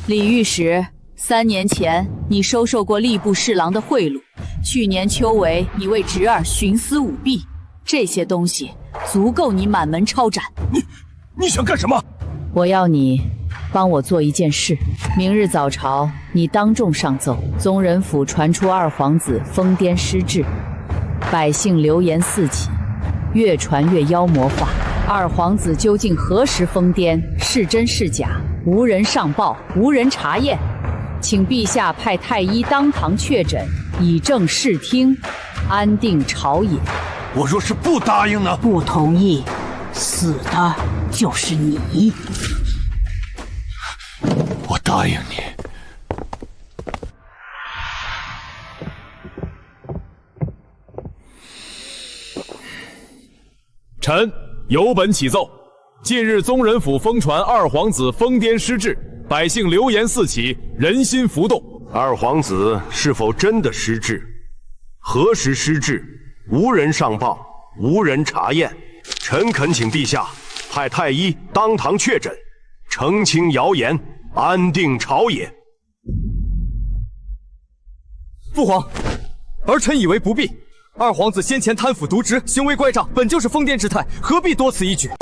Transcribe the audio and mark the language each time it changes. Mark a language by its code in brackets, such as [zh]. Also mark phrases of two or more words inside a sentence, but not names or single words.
[zh] 李御史，3年前你收受過吏部侍郎的賄賂，去年秋闱你為侄兒徇私舞弊，這些東西足夠你滿門抄斬。你想干什么？我要你帮我做一件事。明日早朝，你当众上奏，宗人府传出二皇子疯癫失智，百姓流言四起，越傳越妖魔化。二皇子究竟何時瘋癲？是真是假？無人上報，無人查驗，請陛下派太醫當堂確診，以正視聽，安定朝野。我若是不答應呢？不同意，死的就是你。我答应你。臣有本启奏：近日宗人府疯傳二皇子瘋癲失智，百姓流言四起，人心浮动。二皇子是否真的失智？何时失智？无人上報，无人查驗。臣懇請陛下派太醫當堂確診，澄清謠言，安定朝野。父皇，儿臣以為不必。二皇子先前貪腐瀆職，行為乖張，本就是瘋癲之態，何必多此一舉？